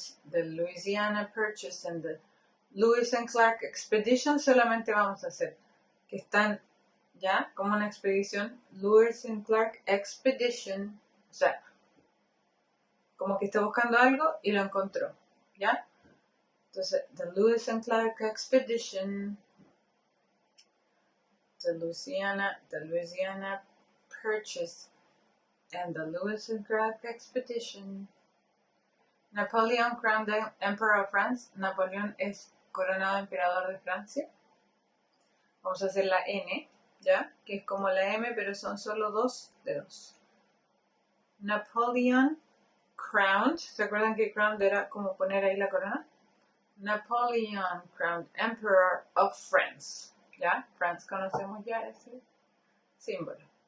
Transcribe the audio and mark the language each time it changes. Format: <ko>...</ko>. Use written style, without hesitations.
<en>The Louisiana Purchase and the Lewis and Clark Expedition</en> <es>solamente vamos a hacer que están, ya, como una expedición, Lewis and Clark Expedition, o sea, como que está buscando algo y lo encontró, ¿ya?</es> <en>Entonces, the Lewis and Clark Expedition, the Louisiana Purchase, and the Lewis and Clark Expedition. Napoleon crowned the Emperor of France.</en> <es>Napoleón es coronado emperador de Francia. Vamos a hacer la N, ¿ya? Que es como la M, pero son solo dos dedos.</es> <en>Napoleon crowned.</en> <es>¿Se acuerdan que crowned era como poner ahí la corona?</es> <en>Napoleon crowned Emperor of France.</en> <es>¿Ya?</es> <en>France</en> <es>conocemos ya ese símbolo.</es>